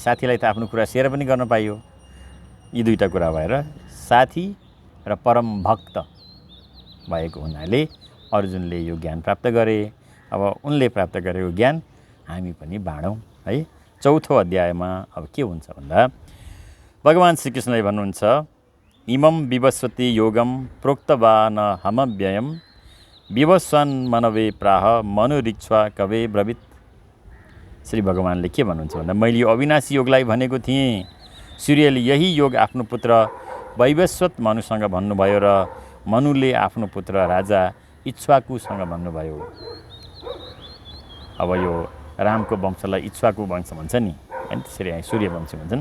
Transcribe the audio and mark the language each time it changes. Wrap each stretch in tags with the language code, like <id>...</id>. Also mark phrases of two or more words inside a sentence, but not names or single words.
<ne>साथीलाई त आफ्नो कुरा सेयर पनि गर्न पाइयो। यी दुईटा कुरा भएर साथी र परम भक्त भएको हुनाले अर्जुनले यो ज्ञान प्राप्त गरे। अब उनले प्राप्त गरेको ज्ञान हामी पनि बाँडौँ है। चौथो अध्यायमा अब के हुन्छ भन्दा भगवान् श्रीकृष्णले भन्नुहुन्छ,</ne> <sa>इमं विवस्वति योगम प्रोक्तवान हमव्ययम विवस्वान् मनवे प्राह मनुरिक्ष्वा कवे ब्रवीत।</sa> <ne>श्री भगवान्ले के भन्नुहुन्छ भन्दा मैले यो अविनाशी योगलाई भनेको थिएँ। सूर्यले यही योग आफ्नो पुत्र वैवस्वत मनुसँग भन्नुभयो र मनुले आफ्नो पुत्र राजा इक्ष्वाकुसँग भन्नुभयो। अब यो रामको वंशलाई इक्ष्वाकु वंश भन्छ नि, अनि त्यसरी सूर्य वंश भन्छन्।</ne>